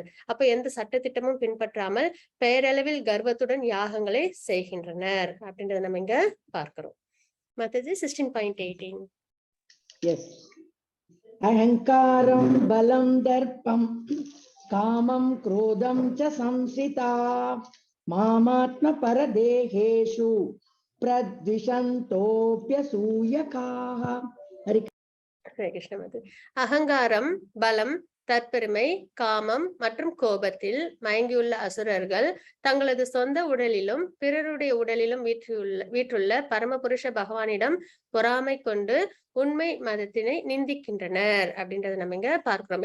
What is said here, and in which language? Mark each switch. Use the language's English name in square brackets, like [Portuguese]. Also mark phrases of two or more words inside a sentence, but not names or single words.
[Tamil] அப்ப எந்த சட்டத்திட்டமும் பின்பற்றாமல் பெயரளவில் கர்வத்துடன் யாகங்களை செய்கின்றனர் அப்படின்றத நம்ம இங்க பார்க்கிறோம். மத்தது 16.18. [Sanskrit] Yes. अहंकारं बलं दर्पं कामं क्रोधं च संसिता मामात्म परदेहेषु प्रद्विषन्तोऽप्यसूयकाः. हरि கிருஷ்ண. [Tamil] அகங்காரம், பலம், தற்பெருமை, காமம் மற்றும் கோபத்தில் மயங்கியுள்ள அசுரர்கள் தங்களது சொந்த உடலிலும் பிறருடைய உடலிலும் வீற்றுள்ள பரமபுருஷ பகவானிடம் பொறாமை கொண்டு உண்மை மதத்தினை நிந்திக்கின்றனர் அப்படின்றத நம்ம இங்க பார்க்கிறோம்.